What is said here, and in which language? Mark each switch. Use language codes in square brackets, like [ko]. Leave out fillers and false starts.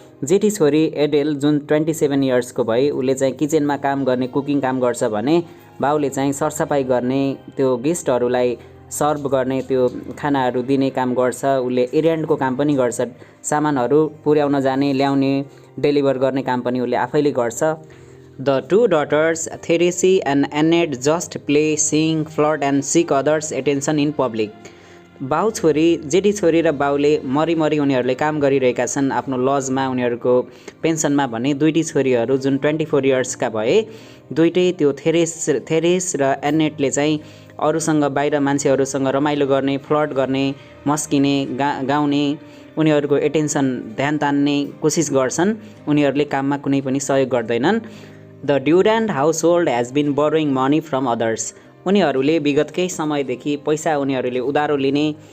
[ne] जेठी छोरी एडेल जुन 27 इयर्सको भई, उसले चाहिँ किचनमा काम गर्ने, कुकिङ काम गर्छ भने बाउले चाहिँ सरसफाइ गर्ने, त्यो गेस्टहरूलाई सर्भ गर्ने, त्यो खानाहरू दिने काम गर्छ। उसले एरेन्डको काम पनि गर्छ, सामानहरू पुर्याउन जाने, ल्याउने, डेलिभर गर्ने काम पनि उसले आफैले गर्छ। [en] The 2 daughters, Therese and Annette, just play, sing, flirt and seek others' attention in public. [ne] बाउ छोरी जेठी छोरी र बाउले मरिमरि उनीहरूले काम गरिरहेका छन् आफ्नो लजमा उनीहरूको पेन्सनमा भने दुईटी छोरीहरू जुन 24 इयर्सका भए दुईटै त्यो थेरेस र एनेटले चाहिँ अरूसँग बाहिर मान्छेहरूसँग रमाइलो गर्ने फ्लर्ट गर्ने मस्किने गाउने उनीहरूको एटेन्सन ध्यान तान्ने कोसिस गर्छन् उनीहरूले काममा कुनै पनि सहयोग गर्दैनन् [en] the Durant household has been borrowing money from others [ne] उनीहरूले विगतकै समयदेखि पैसा उनीहरूले उधारो लिने